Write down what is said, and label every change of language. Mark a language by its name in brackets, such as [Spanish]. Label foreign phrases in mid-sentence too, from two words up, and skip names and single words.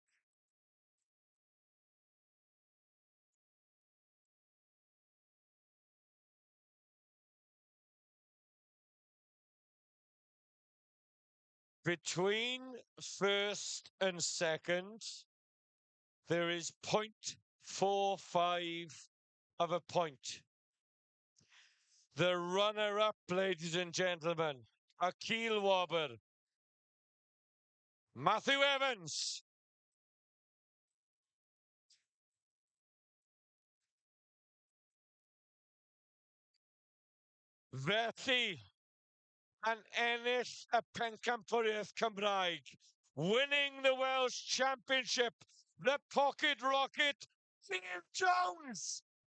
[English] Between 1st and 2nd, there is 0.45 of a point. The runner-up, ladies and gentlemen, Akil Wobber, Matthew Evans. [Welsh] Felly, yn ennill y pencampwriaeth Cymraeg, [English] winning the Welsh Championship, the Pocket Rocket, Ian Jones.